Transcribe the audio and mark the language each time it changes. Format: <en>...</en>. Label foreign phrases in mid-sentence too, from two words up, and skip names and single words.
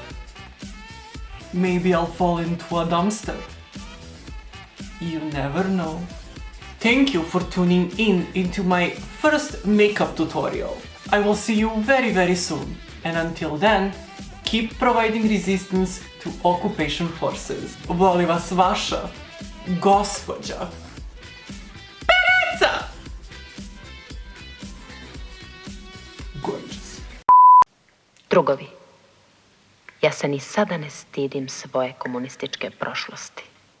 <en>Maybe I'll fall into a dumpster. You never know. Thank you for tuning into my first makeup tutorial. I will see you very, very soon. And until then, keep providing resistance to occupation forces.</en> <sr>Voli vas vaša gospođa Pereca!</sr> <en>Gorgeous.</en> <sr>Drugovi, ja se ni sada ne stidim svoje komunističke prošlosti.</sr>